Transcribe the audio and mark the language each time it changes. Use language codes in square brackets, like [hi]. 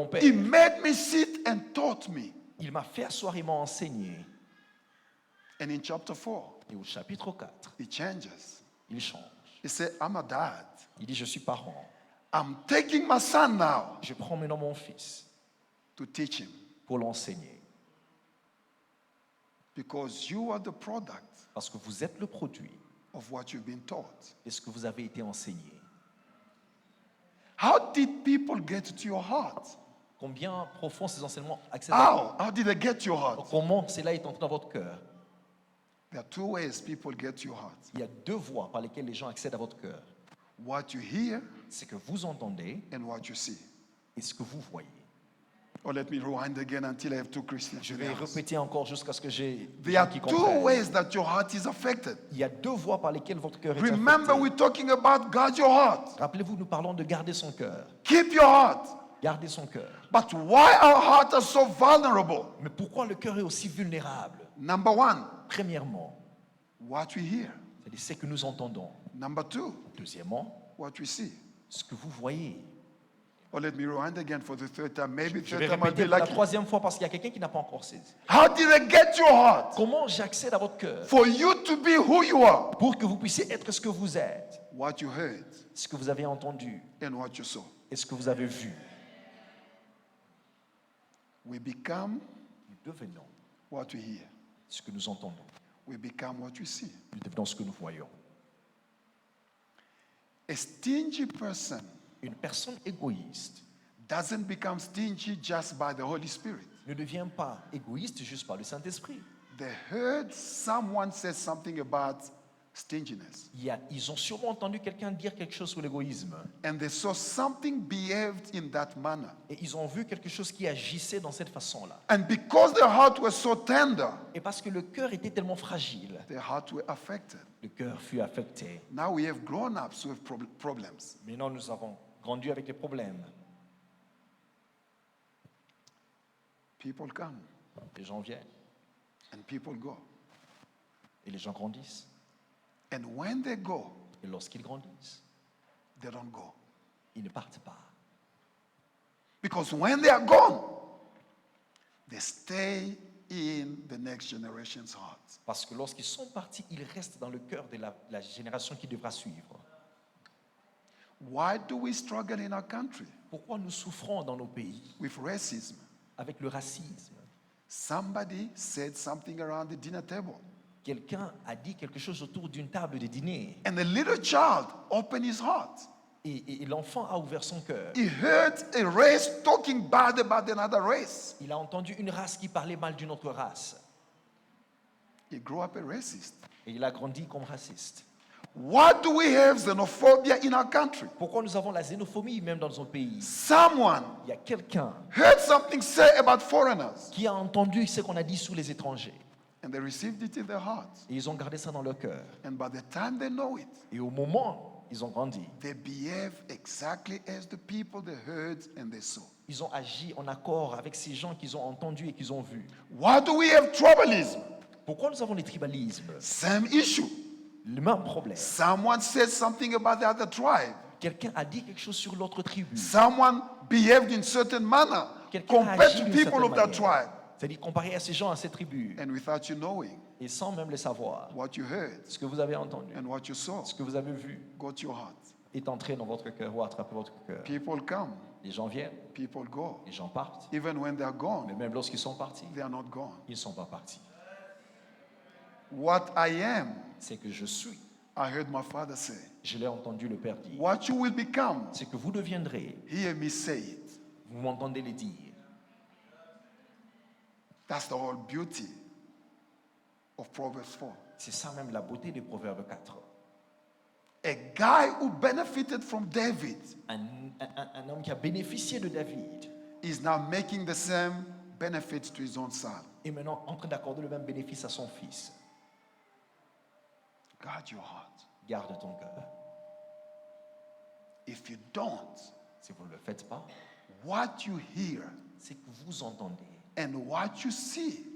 [en] He made me sit and taught me. [fr] Il m'a fait asseoir et m'a enseigné. [en] And in chapter 4, [fr] Et au chapitre 4, [en] he changes. [fr] il change. [en] He said, I'm a dad. [fr] Il dit, je suis parent. [en] I'm taking my son now [fr] Je prends maintenant mon fils [en] to teach him [fr] pour l'enseigner. [en] because you are the product [fr] Parce que vous êtes le produit [en] of what you've been taught. [fr] de ce que vous avez été enseigné. [en] How did people get to your heart? [fr] Combien profond ces enseignements accèdent à [en] How? How did they get to your heart? [fr] Comment cela est entré dans votre cœur? [en] There are two ways people get to your heart. [fr] Il y a deux voies par lesquelles les gens accèdent à votre cœur. [en] What you hear [fr] C'est que vous entendez [en] and what you see. [fr] et ce que vous voyez. [en] Or let me rewind again until I have two Christians. [fr] Je [en] in the [fr] vais [en] house. [fr] répéter encore jusqu'à ce que j'ai des [en] There [fr] gens [en] are [fr] qui [en] two [fr] comprennent. [en] ways that your heart is affected. [fr] Il y a deux voies par lesquelles votre cœur est [en] Remember, [fr] affecté. [en] we're talking about guard your heart. [fr] Rappelez-vous, nous parlons de garder son cœur. [en] Keep your heart. [fr] Garder son cœur. [en] But why our hearts are so vulnerable? [fr] Mais pourquoi le cœur est aussi vulnérable? [en] Number one, [fr] Premièrement, [en] what we hear. [fr] c'est-à-dire ce que nous entendons. [en] Number two, [fr] Deuxièmement, [en] what we see. [fr] ce que vous voyez. [en] Or let me rewind again for the third time. Maybe [fr] Je [en] third [fr] vais [en] time I'll [fr] répéter [en] be [fr] pour la [en] lucky. [fr] troisième fois parce qu'il y a quelqu'un qui n'a pas encore saisi. [en] How did I get your heart? [fr] Comment j'accède à votre cœur [en] For you to be who you are. [fr] pour que vous puissiez être ce que vous êtes, [en] What you heard [fr] ce que vous avez entendu [en] and what you saw. [fr] et ce que vous avez vu. [en] We become [fr] Nous devenons [en] what we hear. [fr] ce que nous entendons. [en] We become what we see. [fr] Nous devenons ce que nous voyons. [en] A stingy person [fr] Une personne égoïste [en] doesn't become stingy just by the Holy Spirit. [fr] ne devient pas égoïste juste par le Saint-Esprit. [en] They heard someone say something about stinginess. [fr] Ils ont sûrement entendu quelqu'un dire quelque chose sur l'égoïsme. [en] And they saw something behaved in that manner. [fr] Et ils ont vu quelque chose qui agissait dans cette façon-là. [en] And because their heart was so tender, [fr] Et parce que le cœur était tellement fragile, [en] their heart were affected. [fr] le cœur fut affecté. [en] Now we have grown-ups with problems. [fr] Maintenant, nous avons grandi avec des problèmes. [en] People come [fr] Les gens viennent [en] and people go. [fr] et les gens grandissent. [en] And when they go, [fr] Et lorsqu'ils grandissent, [en] they don't go. [fr] ils ne partent pas. [en] Because when they are gone, they stay in the next generation's hearts. [fr] Parce que lorsqu'ils sont partis, ils restent dans le cœur de la génération qui devra suivre. [en] Why do we struggle in our country [fr] Pourquoi nous souffrons dans nos pays [en] with racism? [fr] avec le racisme? [en] Somebody said something around the dinner table, [fr] Quelqu'un a dit quelque chose autour d'une table de dîner [en] and the little child opened his heart. [fr] et l'enfant a ouvert son cœur. [en] He heard a race talking bad about another race. [fr] Il a entendu une race qui parlait mal d'une autre race [en] He grew up a racist. [fr] et il a grandi comme raciste. [en] Why do we have xenophobia in our country? [fr] Pourquoi nous avons la xénophobie même dans nos pays? [en] Someone [fr] Il y a quelqu'un [en] heard something said about foreigners, [fr] qui a entendu ce qu'on a dit sur les étrangers [en] and they received it in their hearts. [fr] et ils ont gardé ça dans leur cœur. [en] And by the time they know it, [fr] Et au moment où ils ont grandi, [en] they behave exactly as the people they heard and they saw. [fr] ils ont agi en accord avec ces gens qu'ils ont entendus et qu'ils ont vus. [en] Why do we have tribalism? [fr] Pourquoi nous avons les tribalismes? [en] Same issue. [fr] Le même problème. [en] Someone said something about the other tribe. [fr] Quelqu'un a dit quelque chose sur l'autre tribu. [en] Someone behaved in certain manner [fr] Quelqu'un a [en] compared [fr] agi [en] to [fr] d'une [en] people of that [fr] certaine manière. [en] tribe. [fr] C'est-à-dire comparé à ces gens, à ces tribus, [en] And without you knowing [fr] et sans même le savoir, [en] what you heard [fr] ce que vous avez entendu, [en] and what you saw [fr] ce que vous avez vu, [en] got to your heart. [fr] est entré dans votre cœur ou a attrapé votre cœur. [en] People come, [fr] Les gens viennent, [en] people go. [fr] les gens partent. [en] Even when they're [fr] Mais [en] gone, [fr] même lorsqu'ils sont partis, [en] they are not gone. [fr] ils ne sont pas partis. [en] What I am, [fr] C'est que je suis. [en] I heard my father say. [fr] Je l'ai entendu le Père dire. [en] What you will become, [fr] C'est que vous deviendrez. [en] hear me say it. [fr] Vous m'entendez le dire. [en] That's the whole beauty of Proverbs 4. [fr] C'est ça même la beauté des Proverbes 4. [en] A guy who benefited from David [fr] Un homme qui a bénéficié de David [en] is now making the same benefits to his own son. [fr] est maintenant en train d'accorder le même bénéfice à son fils. [en] Guard your heart. [fr] Garde ton cœur. [en] If you don't, [fr] Si vous ne le faites pas, [en] what you hear [fr] c'est que vous entendez [en] and what you see